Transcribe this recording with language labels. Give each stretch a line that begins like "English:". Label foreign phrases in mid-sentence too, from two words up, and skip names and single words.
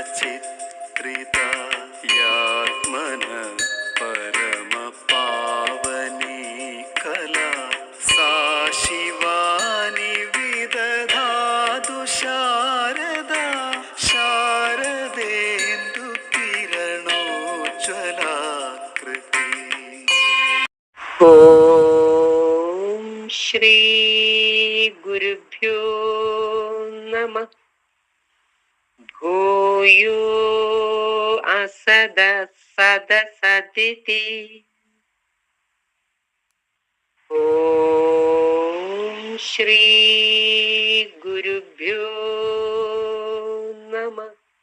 Sanskrit: चित्रिता यात्मन परमपावनी कला सा शिवानि विदधातु शारदा शारदेन्दुकिरणोज्ज्वलाकृति। ഓം ശ്രീ ഗുരുഭ്യോ നമഃ. ഭൂയോ അസദ സദസദിതി. ഓം ശ്രീ ഗുരുഭ്യോ നമഃ.